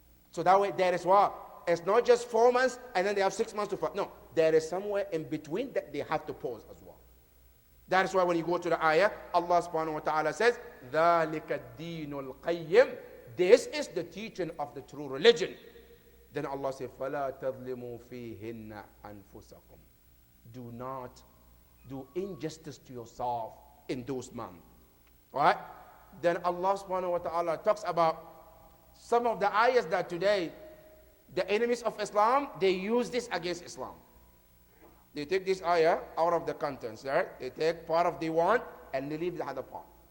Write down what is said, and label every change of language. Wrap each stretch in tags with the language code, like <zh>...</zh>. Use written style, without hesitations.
<en>So that way there is what? It's not just 4 months and then they have 6 months to fight. No, there is somewhere in between that they have to pause as well. That is why when you go to the ayah, Allah subhanahu wa ta'ala says,</en> <ar>ذَلِكَ الدِّينُ الْقَيِّمُ.</ar> <en>This is the teaching of the true religion. Then Allah says,</en> <ar>فَلَا تَظْلِمُوا فِيهِنَّ أَنفُسَكُمْ.</ar> <en>Do not do injustice to yourself in those months. Alright? Then Allah subhanahu wa ta'ala talks about some of the ayahs that today the enemies of Islam, they use this against Islam. They take this ayah out of the contents, right? They take part of the one and they leave the other part.</en>